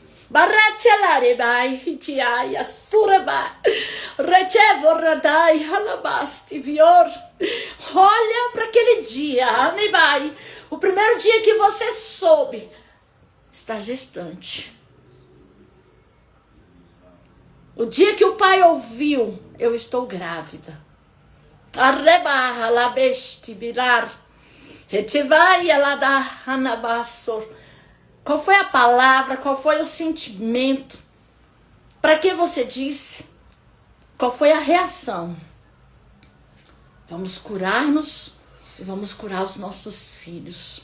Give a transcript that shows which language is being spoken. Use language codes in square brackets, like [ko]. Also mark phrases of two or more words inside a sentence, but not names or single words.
[pt] Olha para aquele dia, o primeiro dia que você soube, está gestante. O dia que o pai ouviu, eu estou grávida. Arrebarra la besti birar. Retivai ela da anabassor. Qual foi a palavra? Qual foi o sentimento? Para que você disse? Qual foi a reação? Vamos curar-nos e vamos curar os nossos filhos.